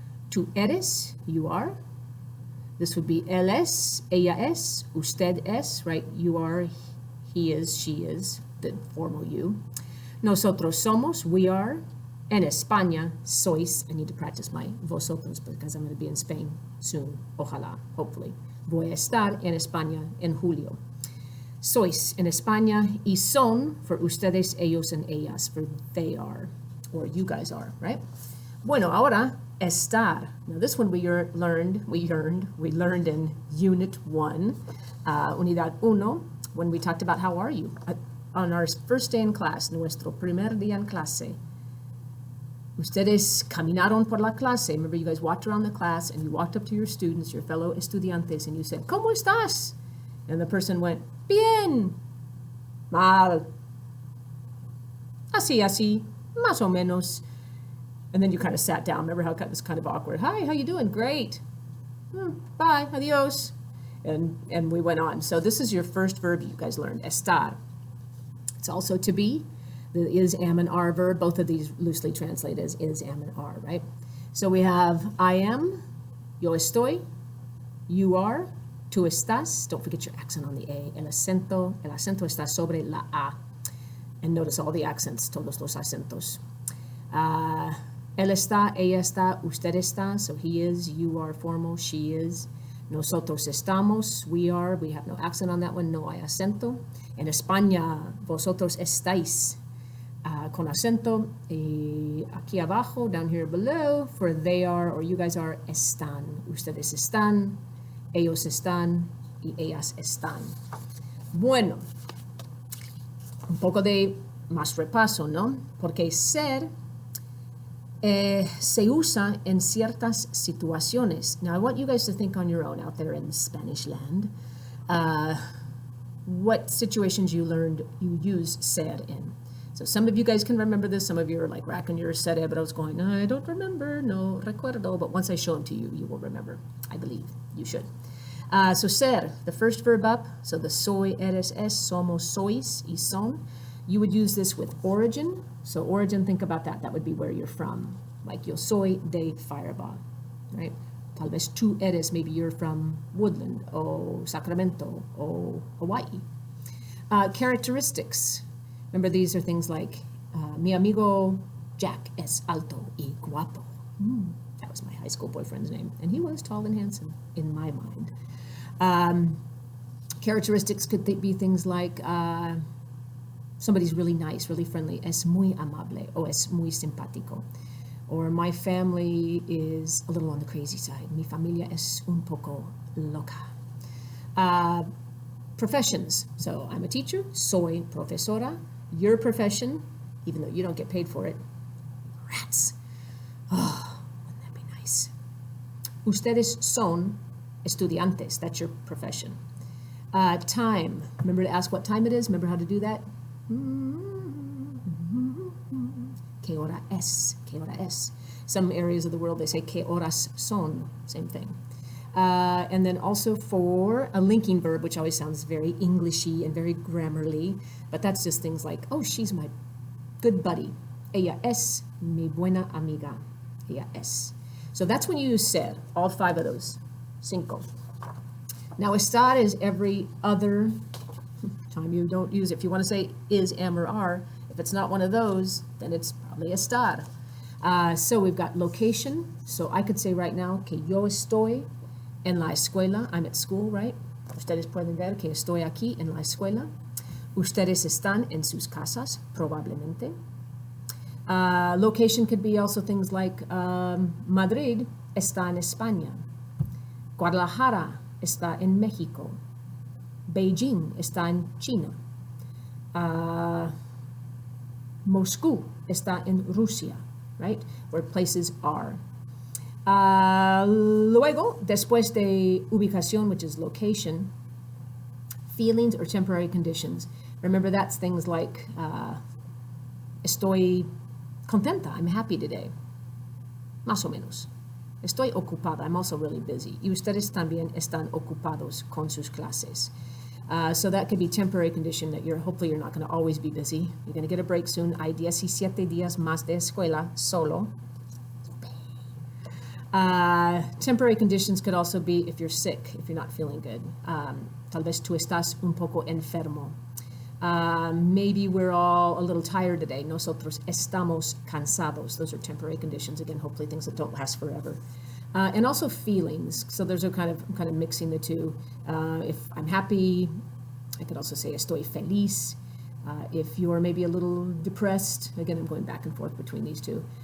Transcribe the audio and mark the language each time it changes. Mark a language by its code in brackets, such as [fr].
[es] Tú eres, [en] you are. This would be [es] él es, ella es, usted es, right? [en] You are, he is, she is, the formal you. [es] Nosotros somos, [en] we are. [es] En España, sois. [en] I need to practice my vosotros because I'm going to be in Spain soon. [es] Ojalá, [en] hopefully. [es] Voy a estar en España en julio. Sois en España, y son [en] for ustedes, ellos, and ellas, for they are, or you guys are, right? [es] Bueno, ahora, estar. [en] Now this one we learned in Unit 1, [es] Unidad 1, [en] when we talked about how are you? On our first day in class, [es] nuestro primer día en clase. Ustedes caminaron por la clase. [en] Remember, you guys walked around the class and you walked up to your students, your fellow estudiantes, and you said, [es] ¿Cómo estás? [en] And the person went, [es] Bien. Mal. Así, más o menos. [en] And then you kind of sat down. Remember how it was kind of awkward? Hi, how you doing? Great. Bye, adios. And we went on. So this is your first verb you guys learned, estar. It's also to be. The is, am, and are verb. Both of these loosely translate as is, am, and are, right? So we have I am, [es] yo estoy, [en] you are, [es] tú estás. [en] Don't forget your accent on the A. [es] El acento está sobre la A. [en] And notice all the accents, [es] todos los acentos. Él está, ella está, usted está. [en] So he is, you are formal, she is. [es] Nosotros estamos, [en] we are. We have no accent on that one, [es] no hay acento. En España, vosotros estáis. Con acento. Y aquí abajo, [en] down here below, for they are, or you guys are, [es] están. Ustedes están, ellos están, y ellas están. Bueno, un poco de más repaso, ¿no? Porque ser se usa en ciertas situaciones. [en] Now, I want you guys to think on your own out there in Spanish land. What situations you learned you use ser in. So some of you guys can remember this. Some of you are like racking your cerebros going, I don't remember, [es] no recuerdo. [en] But once I show them to you, you will remember. I believe you should. So ser, the first verb up. [es] So the soy, eres, es, somos, sois, y son. [en] You would use this with origin. So origin, think about that. That would be where you're from. Like [es] yo soy de Firebaugh, [en] right? [es] Tal vez tú eres, [en] maybe you're from Woodland, or Sacramento, or Hawaii. Characteristics. Remember, these are things like, [es] mi amigo Jack es alto y guapo. [en] That was my high school boyfriend's name, and he was tall and handsome in my mind. Characteristics could be things like, somebody's really nice, really friendly, [es] es muy amable, o es muy simpático. [en] Or my family is a little on the crazy side. [es] Mi familia es un poco loca. [en] Professions. So I'm a teacher, [es] soy profesora. [en] Your profession, even though you don't get paid for it, rats. Oh, wouldn't that be nice? [es] Ustedes son estudiantes. [en] That's your profession. Time. Remember to ask what time it is? Remember how to do that? [es] ¿Qué hora es? ¿Qué hora es? [en] Some areas of the world, they say [es] ¿qué horas son? [en] Same thing. And then also for a linking verb, which always sounds very Englishy and very grammarly, but that's just things like, oh, she's my good buddy. [es] Ella es mi buena amiga. Ella es. [en] So that's when you use ser, all 5 of those. [es] Cinco. [en] Now, estar is every other time you don't use it. If you want to say is, am, or are, if it's not one of those, then it's probably estar. So we've got location. So I could say right now [es] que yo estoy en la escuela. [en] I'm at school, right? [es] Ustedes pueden ver que estoy aquí en la escuela. Ustedes están en sus casas, probablemente. Location could be also things like Madrid está en España. Guadalajara está en México. Beijing está en China. Moscú está en Rusia, right? [en] Where places are. [es] Luego, después de ubicación, [en] which is location, feelings or temporary conditions. Remember, that's things like [es] estoy contenta, [en] I'm happy today. [es] Más o menos. Estoy ocupada, [en] I'm also really busy. [es] Y ustedes también están ocupados con sus clases. [en] So that could be temporary condition that hopefully you're not going to always be busy. You're going to get a break soon. [es] Hay 17 días más de escuela solo. [en] Temporary conditions could also be if you're sick, if you're not feeling good. [es] Tal vez tú estás un poco enfermo. [en] Maybe we're all a little tired today. [es] Nosotros estamos cansados. [en] Those are temporary conditions. Again, hopefully things that don't last forever. And also feelings. So there's I'm kind of mixing the two. If I'm happy, I could also say [es] estoy feliz. [en] If you're maybe a little depressed, again, I'm going back and forth between these two.